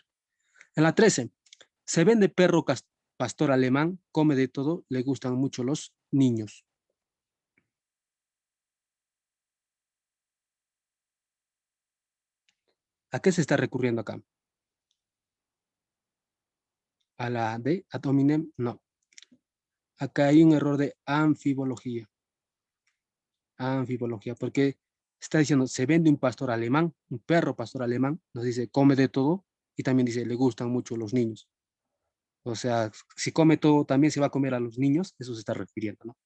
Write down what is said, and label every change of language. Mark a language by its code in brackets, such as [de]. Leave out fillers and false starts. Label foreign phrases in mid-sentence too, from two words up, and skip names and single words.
[es] En la 13, se vende perro pastor alemán, come de todo, le gustan mucho los niños. ¿A qué se está recurriendo acá? ¿A la D, [la] ad hominem? [es] No. Acá hay un error de anfibología. Anfibología, porque está diciendo, se vende un pastor alemán, un perro pastor alemán, nos dice, come de todo, y también dice, le gustan mucho los niños. O sea, si come todo, también se va a comer a los niños, eso se está refiriendo, ¿no?